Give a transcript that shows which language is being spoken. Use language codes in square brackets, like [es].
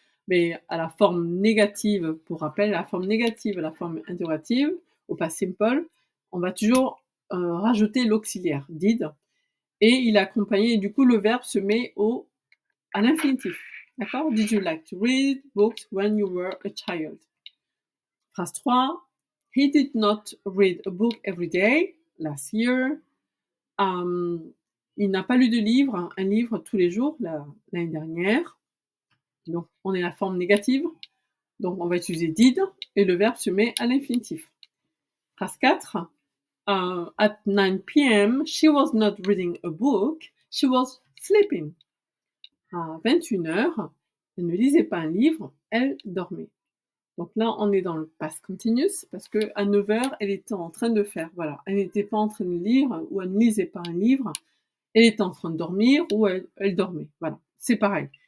[fr] Mais à la forme négative, pour rappel, la forme négative à la forme interrogative, au past simple, on va toujours rajouter l'auxiliaire did. Et il est accompagné, et du coup, le verbe se met à l'infinitif. D'accord? [en] Did you like to read books when you were a child? [fr] Phrase 3. [en] He did not read a book every day last year. [fr] Il n'a pas lu de livre, un livre tous les jours l'année dernière. Donc, on est à la forme négative. Donc, on va utiliser did et le verbe se met à l'infinitif. Phrase 4. [en] At 9 p.m., she was not reading a book, she was sleeping. [fr] À 21h, elle ne lisait pas un livre, elle dormait. Donc là, on est dans le past continuous parce qu'à 9h, elle était en train de faire. Voilà, elle n'était pas en train de lire ou elle ne lisait pas un livre. Elle était en train de dormir ou elle dormait. Voilà, c'est pareil.